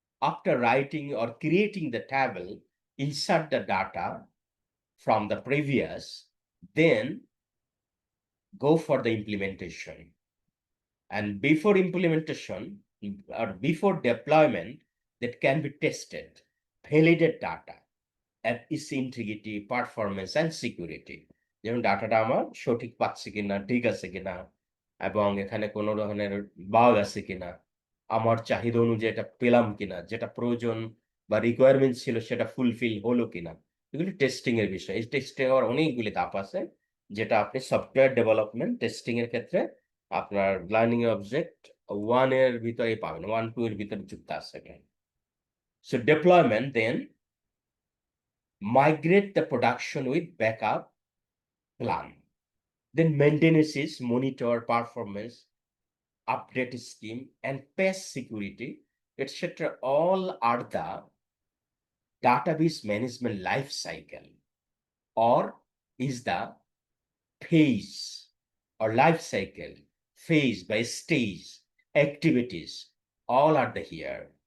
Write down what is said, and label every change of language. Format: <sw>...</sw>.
<en>After writing or creating the table, insert the data from the previous, then go for the implementation. And before implementation or before deployment, that can be tested, validate data at its integrity, performance and security.</en> <bn>যেমন ডাটাটা আমার সঠিক পাচ্ছি কিনা, ঠিক আছে কিনা, এবং এখানে কোনো ধরনের বাগ আছে কিনা, আমার চাহিদা অনুযায়ী এটা পেলাম কিনা, যেটা প্রয়োজন বা রিকোয়ারমেন্ট ছিল সেটা ফুলফিল হলো কিনা, এগুলি টেস্টিং এর বিষয়। এই টেস্টিং এর অনেকগুলি ধাপ আছে, যেটা আপনি সফটওয়্যার ডেভেলপমেন্ট টেস্টিং এর ক্ষেত্রে আপনার লার্নিং অবজেক্ট 1 এর ভিতরে পাবেন, 1-2 এর ভিতরে যুক্ত আছে।</bn> <en>So deployment, then migrate the production with backup plan. Then maintenance is monitor performance, update scheme, and patch security, etc. All are the database management life cycle, or is the phase or life cycle, phase by stage, activities, all are the here.</en>